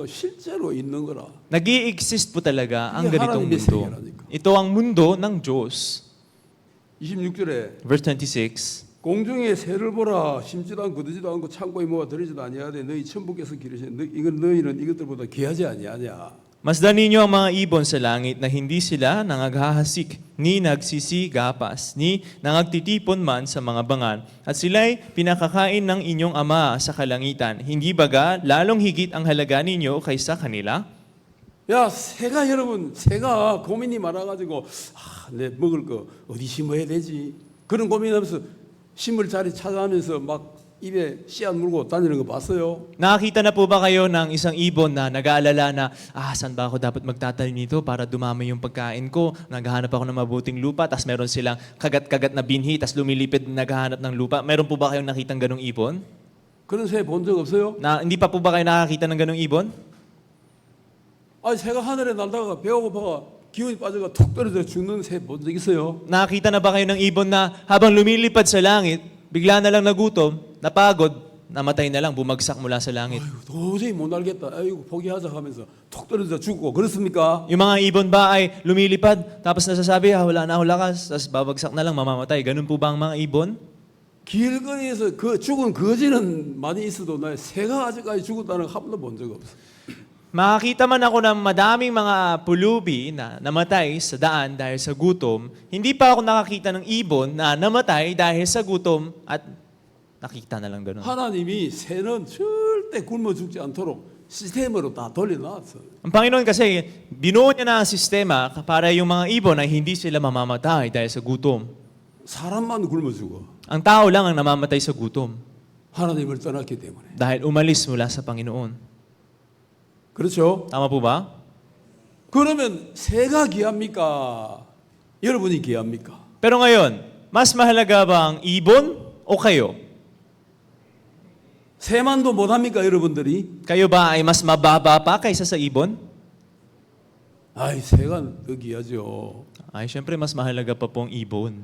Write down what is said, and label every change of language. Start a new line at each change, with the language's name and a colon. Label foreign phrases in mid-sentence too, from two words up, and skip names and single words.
Korean: 세계가 실제로 있는 거라.
Filipino: Nag-i-exist po talaga ang Iyan, ganitong
Korean: 하나님의
Filipino: mundo.
Korean: 세계라니까.
Filipino: Ito ang mundo ng Diyos.
Korean: 26절에
English: Verse 26.
Korean: 공중에 새를 보라 심지도 않고 거두지도 않고 창고에 모아 들이지도 아니하되 너희 천부께서 기르신 이건 너희는 이것들보다 귀하지 아니하냐.
Filipino: Masdan ninyo ang mga ibon sa langit na hindi sila nangaghahasik, ni nagsisigapas, ni nangagtitipon man sa mga bangan, at sila'y pinakakain ng inyong ama sa kalangitan. Hindi baga lalong higit ang halaga ninyo kaysa kanila?
Korean: 야, 새가 여러분, 새가 고민이 많아가지고 내 먹을 거 어디 심어야 되지? 그런 고민하면서 심을 자리 찾아가면서 막 입에 씨앗 물고 다니는 거 봤어요?
Filipino: Nakakita na po ba kayo ng isang ibon na nag-aalala na, saan ba ako dapat magtatanim nito para dumami yung pagkain ko? Naghahanap ako ng mabuting lupa, tas meron silang kagat-kagat na binhi, tas lumilipid naghahanap ng lupa. Meron po ba kayong nakitang ganong ibon?
Korean: 그런 새 본 적 없어요?
Filipino: Hindi pa po ba kayo nakakita ng ganong ibon?
Korean: 아니 새가 하늘에 날다가 배가 고파가 기운이 빠져가 툭 떨어져 죽는 새 본 적 있어요?
Filipino: Nakakita na ba kayo ng ibon na habang lumilipad sa langit, bigla na lang nagutom, napagod, namatay na lang, bumagsak mula sa langit?
Korean: 아이고, 도저히 못 알겠다. 아이고 포기하자 하면서 툭 떨어져 죽고 그렇습니까?
Filipino: Yung mga ibon ba ay lumilipad, tapos nasasabi, wala na ako lakas, tapos babagsak na lang, mamamatay. Ganun po ba ang mga ibon?
Korean: 길거리에서 그 죽은 거지는 많이 있어도 나 새가 아직까지 죽었다는 거 한 번도 본 적 없어.
Filipino: Makakita man ako ng madaming mga pulubi na namatay sa daan dahil sa gutom, hindi pa ako nakakita ng ibon na namatay dahil sa gutom at nakita na lang ganun.
Korean: 하나님이 새는 절대 굶어 죽지 않도록 시스템으로 다 돌려놨어.
Filipino: Ang Panginoon kasi, binuo niya na ang sistema para yung mga ibon ay hindi sila mamamatay dahil sa gutom.
Korean: 사람만 굶어 죽어.
Filipino: Ang tao lang ang namamatay sa gutom
Korean: 하나님을 떠났기 때문에.
Filipino: dahil umalis mula sa Panginoon.
Korean: 그렇죠?
Filipino: Tama po ba?
Korean: 그러면 새가 귀합니까? 여러분이 귀합니까?
Filipino: Pero ngayon, mas mahalaga ba ang ibon o kayo?
Korean: 새만도 못합니까 여러분들이?
Filipino: Kayo ba ay mas mababa pa kaysa sa ibon?
Korean: 아이 새가 더 귀하죠.
Filipino: Ay, syempre mas mahalaga pa po ang ibon.